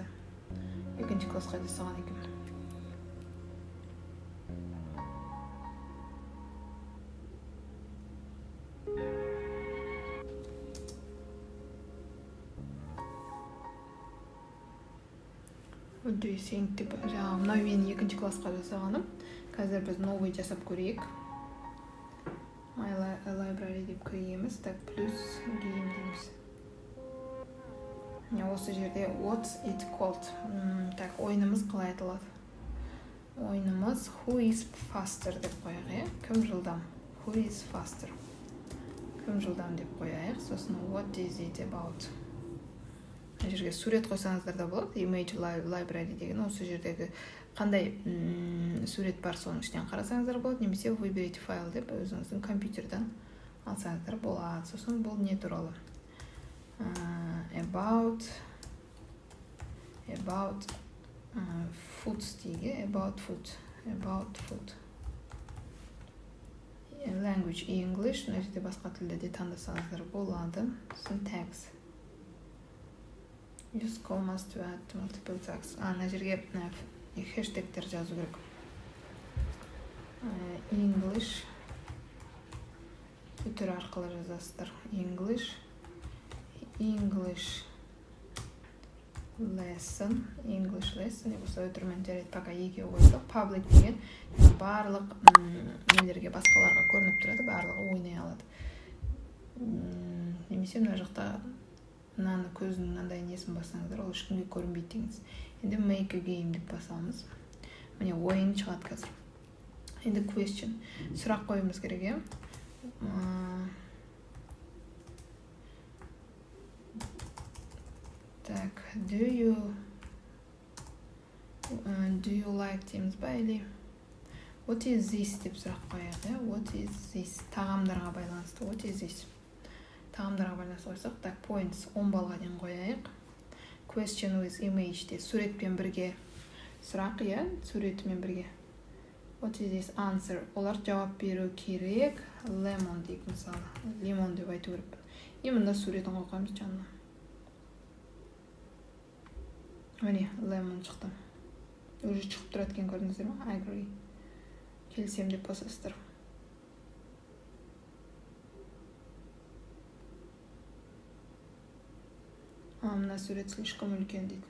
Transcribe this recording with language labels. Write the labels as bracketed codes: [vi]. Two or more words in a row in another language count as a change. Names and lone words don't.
[kk] Екінші классқа жасаған екенмін. Жаңағы мынау мен екінші классқа жасағаным. Қазір біз новый жасап көрейік. [en] My library [kk] деп көреміз. Так, плюс game дейміз. Осы жерде [en] what's it called? [kk] Так, ойынымыз қалай айтылады? Ойынымыз [en] who is faster [kk] деп қояйық. Кім жылдам? [en] Who is faster? [kk] Кім жылдам деп қояйық. [en] Сосын what is it about? [kk] Жерге сурет қойсаңыздар да болады. [en] Image library [kk] деген осы жердегі қандай сурет бар, соның ішінен қарасаңыздар болады. Немесе [ru] выберите файл [kk] деп өзіңіздің компьютерден алсаңыздар болады. Сосын бұл не туралы? [en] About food дейге. About food. Language English. [kk] Мына жерде басқа тілде де таңдасаңыздар болады. Сосын tags. [en] Use commas to add multiple tags. [kk] Ана жерге хэштегтер жазу керек. English түр арқылы жазасыздар. [en] English lesson [kk] осы өтірмен жарайды, пока еге қойдық. Public деген барлық нелерге, басқаларға көрініп тұрады, барлығы ойнай алады. Немесе мына жақта мынаны көзінің мынандай несін бассаңыздар, ол ешкімге көрінбейді деңіз. Енді [en] make a game [kk] деп басамыз. Міне ойын шығады қазір. Енді question. Сұрақ қойымыз керек. Так, [en] do you like [kk] дейміз ба, или [en] what is this [kk] деп сұрақ қояды. [en] What is this? [kk] Тағамдарға байланысты. [en] What is this? [kk] Тағамдарға байланысты қойсақ, так, [en] points 10 [kk] балға дейін қояйық. [en] Question with image [kk] де суретпен бірге сұрақ, суретімен бірге. [en] What is this? Answer. [kk] Олар жауап беру керек. Lemon дейік мысалы. Лимон деп айту керек. Именно суретін қойғамыз жанына. Міне, lemon шықты. Уже шығып тұрады екен, көрдіңіздер ме? [en] Agree. [kk] Келісем деп басасыздар. Мына сурет слишком үлкен дейді.